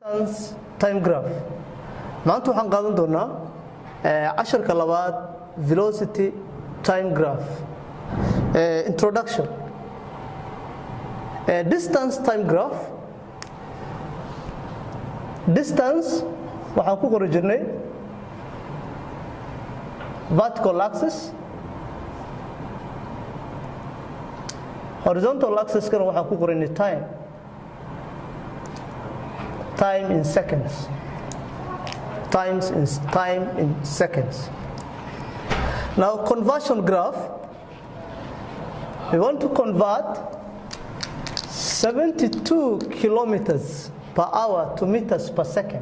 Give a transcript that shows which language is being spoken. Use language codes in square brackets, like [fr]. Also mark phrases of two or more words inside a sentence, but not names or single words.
[en] time graph. [so] maanta waxaan qaadan doonaa casharka labaad [en] velocity time graph. Introduction. Distance time graph. [so] Distance waxaan ku qori jirnay [en] vertical axis, horizontal axis [so] kana waxaan ku qorinay [en] time in seconds. Time in seconds. Now conversion graph, we want to convert 72 kilometers per hour to meters per second.